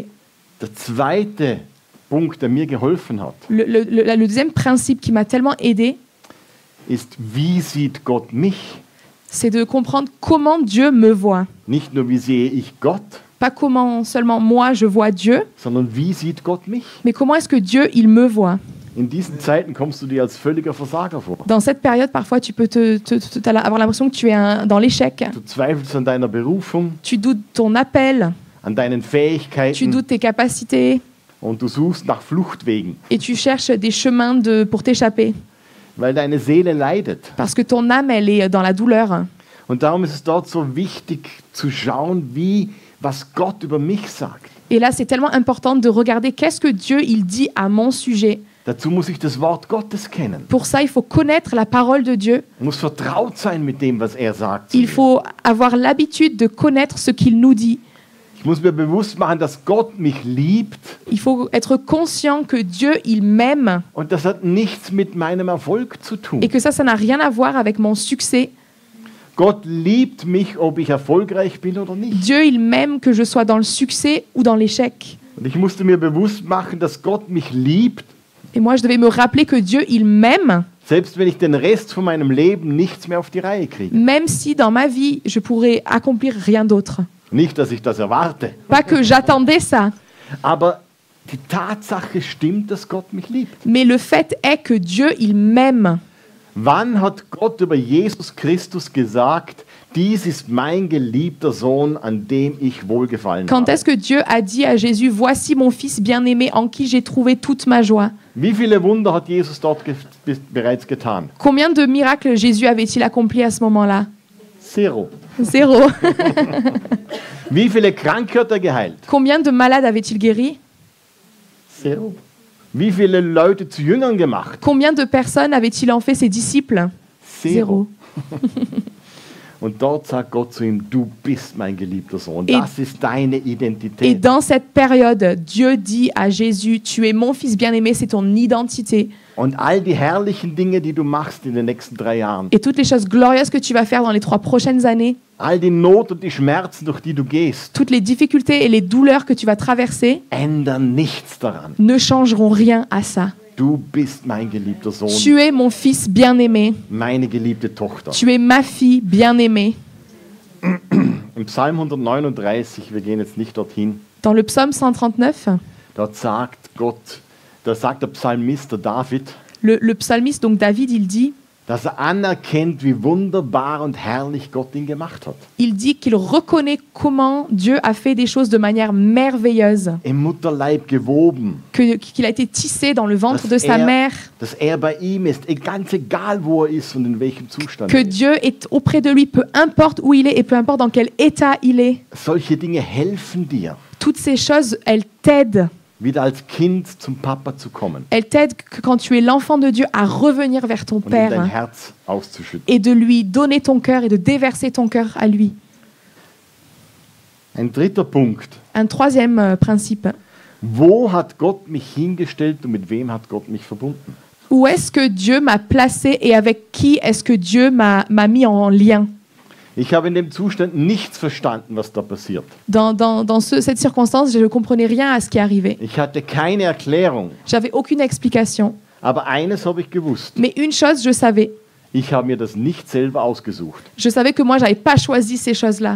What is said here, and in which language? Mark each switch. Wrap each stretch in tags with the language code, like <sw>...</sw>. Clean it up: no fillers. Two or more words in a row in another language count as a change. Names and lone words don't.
<de>Der zweite Punkt, der mir geholfen hat,</de> <fr>Le deuxième principe qui m'a tellement aidé,</fr> <de>ist, wie sieht Gott mich?</de> <fr>c'est de comprendre comment Dieu me voit.</fr> <de>Nicht nur, wie sehe ich Gott,</de> <fr>Pas comment seulement moi je vois Dieu,</fr> <de>sondern wie sieht Gott mich?</de> <fr>mais comment est-ce que Dieu, il me voit.</fr> <de>In diesen Zeiten kommst du dir als völliger Versager vor.</de> <fr>Dans cette période, parfois, tu peux avoir l'impression que tu es dans l'échec.</fr> <de>Du zweifelst an deiner Berufung,</de> <fr>Tu doutes ton appel,</fr> <de>an deinen</de> <fr>tu</fr> <de>Fähigkeiten</de> <fr>doutes tes capacités</fr> <de>und du suchst nach Fluchtwegen,</de> <fr>et tu cherches des chemins pour t'échapper.</fr> <de>weil deine Seele leidet.</de> <fr>Parce que ton âme, elle est dans la douleur.</fr> <de>Und darum ist es dort so wichtig zu schauen, was Gott über mich sagt.</de> <fr>Et là, c'est tellement important de regarder qu'est-ce que Dieu, il dit à mon sujet.</fr> <de>Dazu muss ich das Wort Gottes kennen.</de> <fr>Pour ça, il faut connaître la parole de Dieu.</fr> <de>Ich muss vertraut sein mit dem, was er sagt. zu</de> <fr>Il</fr> <de>mir.</de> <fr>faut avoir l'habitude de connaître ce qu'il nous dit.</fr> <de>Ich muss mir bewusst machen, dass Gott mich liebt</de> <fr>Il faut être conscient que Dieu, il m'aime</fr> <de>und das hat nichts mit meinem Erfolg zu tun.</de> <fr>et que ça n'a rien à voir avec mon succès.</fr> <de>Gott liebt mich, ob ich erfolgreich bin oder nicht.</de> <fr>Dieu, il m'aime que je sois dans le succès ou dans l'échec.</fr> <de>Und ich musste mir bewusst machen, dass Gott mich liebt,</de> <fr>Et moi, je devais me rappeler que Dieu, il m'aime,</fr> <de>selbst wenn ich den Rest von meinem Leben nichts mehr auf die Reihe kriege.</de> <fr>même si dans ma vie, je pourrais accomplir rien d'autre.</fr> <de>Nicht, dass ich das erwarte,</de> <fr>Pas que j'attendais ça,</fr> <de>aber die Tatsache stimmt, dass Gott mich liebt.</de> <fr>mais le fait est que Dieu, il m'aime.</fr> <de>Wann hat Gott über Jesus Christus gesagt, dies ist mein geliebter Sohn, an dem ich wohlgefallen</de> <fr>Quand</fr> <de>habe?</de> <fr>est-ce que Dieu a dit à Jésus, voici mon fils bien-aimé en qui j'ai trouvé toute ma joie?</fr> <de>Wie viele Wunder hat Jesus dort bereits getan?</de> <fr>Combien de miracles Jésus avait-il accompli à ce moment-là?</fr> <de>Zero.</de> <fr>Zéro.</fr> <de>Wie viele Kranke hat er geheilt?</de> <fr>Combien de malades avait-il guéri?</fr> <de>Zero. Wie viele Leute zu Jüngern gemacht?</de> <fr>Combien de personnes avait-il en fait ses disciples? Zéro.</fr> <de>Und dort sagt Gott zu ihm, du bist mein geliebter Sohn.</de> <fr>Et-</fr> <de>Das ist deine</de> <fr>Et</fr> <de>Identität.</de> <fr>dans cette période, Dieu dit à Jésus, tu es mon fils bien-aimé, c'est ton identité.</fr> <de>Und all die herrlichen Dinge, die du machst in den nächsten 3 Jahren,</de> <fr>Et toutes les choses glorieuses que tu vas faire dans les 3 prochaines années,</fr> <de>all die Not und die Schmerzen, durch die du gehst,</de> <fr>toutes les difficultés et les douleurs que tu vas traverser,</fr> <de>ändern nichts daran.</de> <fr>ne changeront rien à ça.</fr> <de>Du bist mein geliebter Sohn,</de> <fr>Tu es mon fils bien-aimé.</fr> <de>meine geliebte Tochter.</de> <fr>Tu es ma fille bien-aimée.</fr> <de>Im Psalm 139, wir gehen jetzt nicht dorthin,</de> <fr>Dans le psaume 139,</fr> <de>dort sagt Gott, da sagt der Psalmist, der David,</de> <fr>le psalmiste, donc David, il dit,</fr> <de>dass er anerkennt, wie wunderbar und herrlich Gott ihn gemacht hat.</de> <fr>il dit qu'il reconnaît comment Dieu a fait des choses de manière merveilleuse,</fr> <de>Im Mutterleib gewoben,</de> <fr>qu'il a été tissé dans le ventre de</fr> <de>dass</de> <fr>sa mère,</fr> <de>dass er bei ihm ist, ganz egal wo er ist und in welchem Zustand</de> <fr>que</fr> <de>er ist.</de> <fr>Dieu est auprès de lui, peu importe où il est et peu importe dans quel état il est.</fr> <de>Solche Dinge helfen dir,</de> <fr>Toutes ces choses, elles t'aident.</fr> <de>wieder als Kind zum Papa zu kommen</de> <fr>Elles t'aident quand tu es l'enfant de Dieu à revenir vers ton</fr> <de>und in dein</de> <fr>Père</fr> <de>Herz auszuschütten.</de> <fr>et de lui donner ton cœur et de déverser ton cœur à lui.</fr> <de>Ein dritter Punkt.</de> <fr>Un troisième principe.</fr> <de>Wo hat Gott mich hingestellt und mit wem hat Gott mich verbunden?</de> <fr>Où est-ce que Dieu m'a placé et avec qui est-ce que Dieu m'a mis en lien?</fr> <de>Ich habe in dem Zustand nichts verstanden, was da passiert.</de> <fr>Dans cette circonstance, je ne comprenais rien à ce qui arrivait.</fr> <de>Ich hatte keine Erklärung,</de> <fr>J'avais aucune explication.</fr> <de>aber eines habe ich gewusst.</de> <fr>Mais une chose, je savais.</fr> <de>Ich habe mir das nicht selber ausgesucht.</de> <fr>Je savais que moi, j'avais pas choisi ces choses-là.</fr>